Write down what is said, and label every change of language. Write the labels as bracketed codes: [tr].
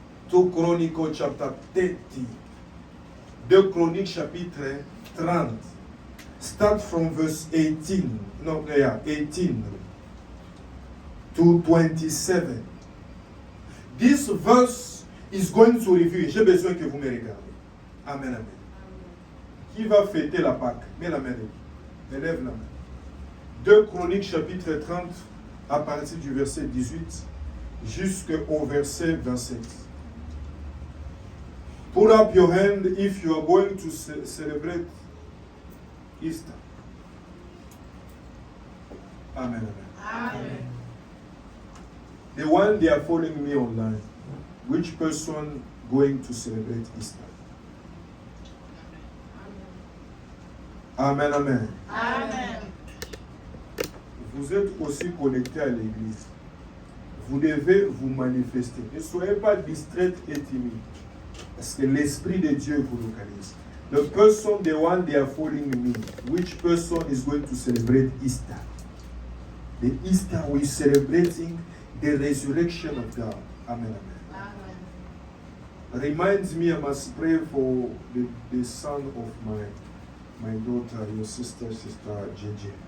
[en] 2 Chronicle chapter 30. [fr] 2 Chronique chapitre 30. [en] Start from verse 18. No, yeah, 18 to 27. This verse is going to review. [fr] J'ai besoin que vous me regardez. Amen, amen. Qui va fêter la Pâque? Mets la main. Élève la main. 2 Chroniques chapitre 30 à partir du verset 18 jusqu'au verset 27. [en] Put up your hand if you are going to celebrate Easter. Amen, amen. Amen. The one they are following me online, which person going to celebrate Easter? Amen, amen. Amen. [fr] Vous êtes aussi connectés à l'église. Vous devez vous manifester. Ne soyez pas distraite et timide. Parce que l'Esprit de Dieu vous localise. [en] The person, the one they are following me, which person is going to celebrate Easter? The Easter we celebrating the resurrection of God. Amen, amen. Amen. Reminds me I must pray for the son of my daughter, your sister JJ.